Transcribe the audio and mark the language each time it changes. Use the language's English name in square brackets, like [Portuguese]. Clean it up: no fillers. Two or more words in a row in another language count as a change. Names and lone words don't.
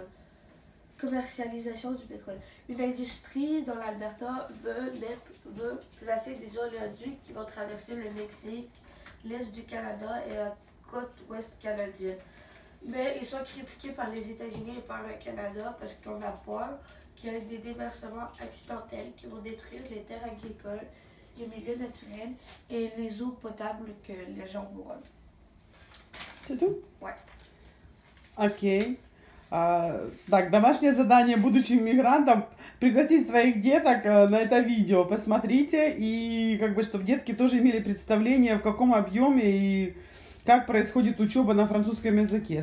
[French] Commercialisation du pétrole. Une industrie dans l'Alberta veut placer des oléoducs qui vont traverser le Mexique, l'Est du Canada et la côte ouest canadienne. Mais ils sont critiqués par les États-Unis et par le Canada parce qu'on a peur qu'il y ait des déversements accidentels qui vont détruire les terres agricoles, les milieux naturels et les eaux potables que les gens boivent. C'est tout? Ouais. [Russian] Окей. Так, домашнее задание будущим мигрантам пригласить своих деток на это видео. Посмотрите, и как бы, чтобы детки тоже имели представление, в каком объеме и как происходит учеба на французском языке.